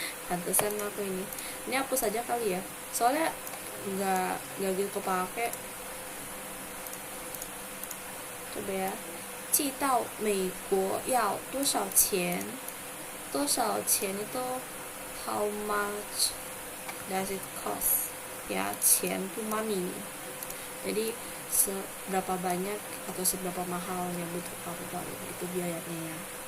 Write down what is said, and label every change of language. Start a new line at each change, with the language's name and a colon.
Indonesian: Pantesan aku ini hapus saja kali ya, soalnya nggak gitu kepake. Coba ya,
Chinese: 寄到美国要多少钱？多少钱
English: itu how much does it cost?
Indonesian: Ya,
Chinese: 钱
Indonesian: itu money. Jadi seberapa banyak atau seberapa mahal yang butuh kamu bayar itu biayanya ya.